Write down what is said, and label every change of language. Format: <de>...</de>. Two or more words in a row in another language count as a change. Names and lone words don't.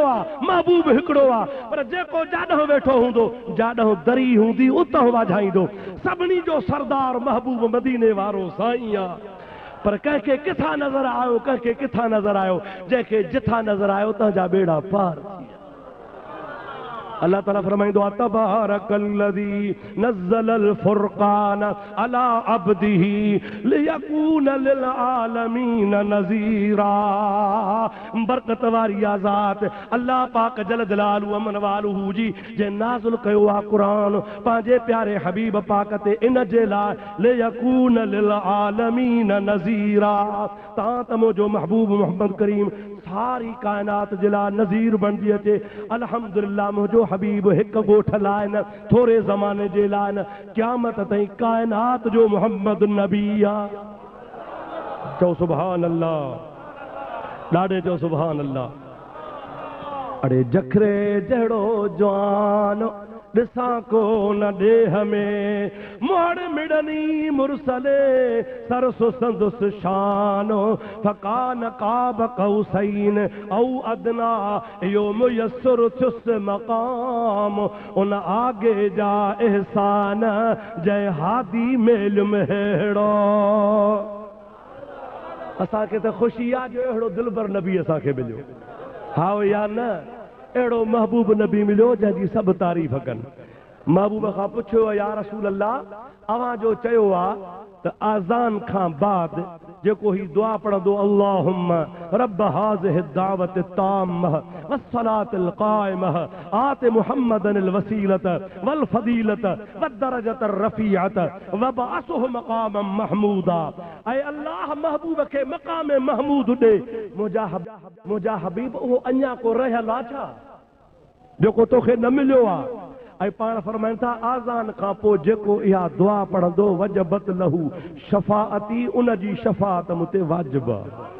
<sd>आहे महबूब हिकिड़ो आहे पर जेको जाॾहं वेठो हूंदो जाॾहं दरी हूंदी उतां वाझाईंदो सभिनी जो सरदार महबूब मदीने वारो साईं आहे पर कंहिंखे किथां नज़र आयो कंहिंखे किथां नज़र आयो जंहिंखे जिथां नज़र आयो तव्हांजा बेड़ा पार अल्लाह ताला फरमाइंदो आहे</sd> <ar>تبارك الذي نزل الفرقان على عبده ليكون للعالمين نذيرا.</ar> <sd>बरकत वारी आज़ात अल्लाह पाक</sd> <ar>جل جلاله وعم نواله</ar> <sd>जी जे नाज़िल कयो आहे क़ुरान पंहिंजे प्यारे हबीब पाक ते इन जे लाइ</sd> <ar>ليكون للعالمين نذيرا</ar> <sd>तां त मुंहिंजो महबूब मोहम्मद करीम सारी कायनात जे लाइ नज़ीर बणिजी अचे। अल्हम्दुलिल्लाह मुंहिंजो हबीब हिकु ॻोठ लाइ न थोरे ज़माने जे लाइ न क़यामत ताईं कायनात जो मोहम्मद नबी आहे। चओ</sd> <ar>سبحان الله,</ar> <sd>ॾाढे चओ</sd> <ar>سبحان الله.</ar> <sd>अड़े जखरे जहिड़ो जवान ॾिसां को न ॾेह में मोड़ मिड़नी मुरसले सरसो संदुस शानो</sd> <ar>فكان قاب قوسين أو أدنى</ar> <sd>यो मुयस्सर थियुस मकाम उन आगे जा एहसान जय हादी मेल मेड़ो। असांखे त ख़ुशी आहे जो अहिड़ो दिलबर नबी असांखे मिलियो। हा या न अहिड़ो महबूब नबी मिलियो जंहिंजी सभु तारीफ़ कनि। महबूब खां पुछियो</sd> <ar>يا رسول الله</ar> <sd>अवां जो चयो आहे त आज़ान खां बाद जेको ही दुआ पढ़ंदो</sd> <ar>اللهم رب هذه الدعوة التامة والصلاة القائمة آت محمدا الوسيلة والفضيلة والدرجة الرفيعة وابعثه مقاما محمودا.</ar> <sd>ऐ अल्लाह महबूब खे मक़ाम महमूद ॾे। मुंहिंजा हबीब उहो अञा को रहियल आहे छा जेको तोखे न मिलियो आहे। ऐं पाण फरमाइनि था आज़ान खां पोइ जेको इहा दुआ पढ़ंदो</sd> <ar>وجبت له شفاعتي</ar> <sd>उन जी शफ़ाअत मूं ते वाजिब आहे।</sd>